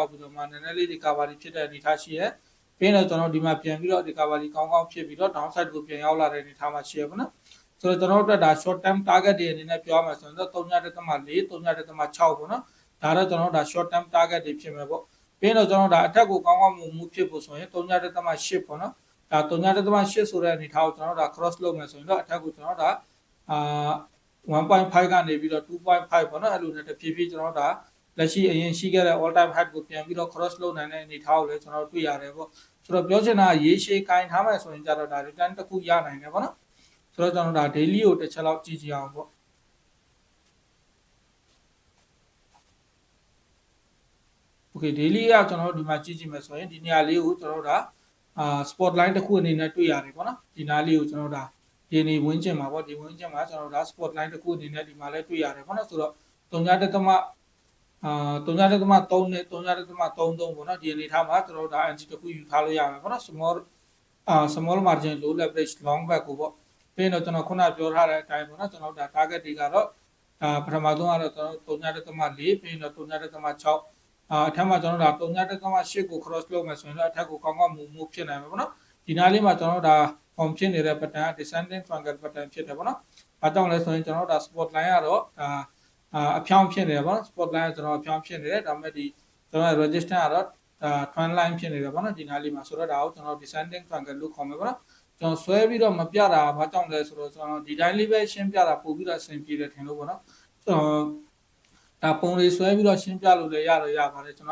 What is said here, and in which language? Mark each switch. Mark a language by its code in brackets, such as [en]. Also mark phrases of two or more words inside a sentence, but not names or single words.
[my] ပြီးတော့မှနည်းနည်းလေး recovery ဖြစ်တဲ့အနေထားရှိရဲပြီးတော့ကျွန်တော်ဒီမှာပြန်ပြီးတော့ recovery ကောင်းကောင်းဖြစ်ပြီးတော့ [en] down side [my] ကိုပြန်ရောက်လာတဲ့အနေထားမှာရှိရပေါ့နော်ဆိုတော့ကျွန်တော်တို့ဒါ [en] short term target [my] တွေအနေနဲ့ပြောရမှာဆိုရင်တော့3.4 3.6ပေါ့နော်ဒါတော့ကျွန်တော်တို့ဒါ [en] short term target [my] တွေဖြစ်မယ်ပေါ့ပြီးတော့ကျွန်တော်ဒါအထက်ကိုကောင်းကောင်းမူဖြစ်ဖို့ဆိုရင်3.8ပေါ့နော်ဒါ3.8ဆိုတဲ့အနေထားကိုကျွန်တော်တို့ဒါ cross လုပ်မယ်ဆိုရင်တော့အထက်ကိုကျွန်တော်တို့ဒါ 1.5 ကနေပြီးတော့2.5ပေါ့နော်အဲ့လိုနဲ့တဖြည်းဖြည်းကျွန်တော်တို့ဒါလက်ရှိအရင်ရှိခဲ့တဲ့ [en] all time high [my] ကိုပြန်ပြီးတော့ cross လုပ်နိုင်တဲ့အနေထားကိုလည်းကျွန်တော်တို့တွေ့ရတယ်ပေါ့ဆိုတော့ပြောချင်တာရေရှည်ကိုင်ထားမယ်ဆိုရင်ကြတော့ဒါ return တစ်ခုရနိုင်တယ်ပေါ့နော်ဆိုတော့ကျွန်တော်တို့ဒါ daily ကိုတစ်ချက်လောက်ကြည့်ကြည့်အောင်ပေါ့ [en] okay daily [my] ကကျွန်တော်တို့ဒီမှာကြည့်ကြည့်မယ်ဆိုရင်ဒီနေရာလေးကိုကျွန်တော်တို့ဒါ [en] spot line [my] တစ်ခုအနေနဲ့တွေ့ရတယ်ပေါ့နော်ဒီနားလေးကိုကျွန်တော်တို့ဒါဒီနေဝင်းကျင်မှာပေါ့ဒီဝင်းကျင်မှာကျွန်တော်တို့ဒါ [en] spot line [my] တစ်ခုအနေနဲ့ဒီမှာလည်းတွေ့ရတယ်ပေါ့နော်ဆိုတော့3.3နဲ့ 3.33ပေါ့နော်ဒီအနေထားမှာကျွန်တော်တို့ဒါ anti တစ်ခုယူထားလို့ရမယ်ပေါ့နော် [en] small margin low leverage long back [my] ကိုပေါ့ပြီးတော့ကျွန်တော်ခုနပြောထားတဲ့အတိုင်းပေါ့နော်ကျွန်တော်တို့ဒါ target တွေကတော့ပထမဆုံးကတော့ကျွန်တော်3.4ပြီး တော့3.6အထက်မှာကျွန်တော်တို့ဒါ3.8ကို cross လုပ်မယ်ဆိုရင်တော့အထက်ကိုကောင်းကောင်းမူဖြစ်နိုင်မှာပေါ့နော်ဒီနားလေးမှာကျွန်တော်တို့ဒါ form ဖြစ် နေတဲ့ [en] pattern descending triangle pattern [my] ဖြစ်တယ်ပေါ့နော်ဘာကြောင့်လဲဆိုရင်ကျွန်တော်တို့ဒါ [en] spot line [my] ကတော့ဒါအဖြောင်းဖြစ်နေတယ်ပေါ့နော် [en] spot line [my] ကကျွန်တော်အဖြောင်းဖြစ်နေတယ်ဒါပေမဲ့ဒီကျွန်တော် resistance ကတော့ [en] trend line [my] ဖြစ်နေတယ်ပေါ့နော်ဒီနားလေးမှာဆိုတော့ဒါကိုကျွန်တော် [en] descending triangle [my] လို့ခေါ်မယ်ပေါ့နော်ကျွန်တော်ဆွဲပြီးတော့မပြတာဘာကြောင့်လဲဆိုတော့ကျွန်တော်ဒီတိုင်းလေးပဲရှင်းပြတာပို့ပြီးတော့အဆင်ပြေတယ်ထင်လို့ပေါ့နော်ကျွန်တော်ဒါပုံလေးဆွဲပြီးတော့ရှင်းပြလို့လည်းရပါတယ်ကျွန်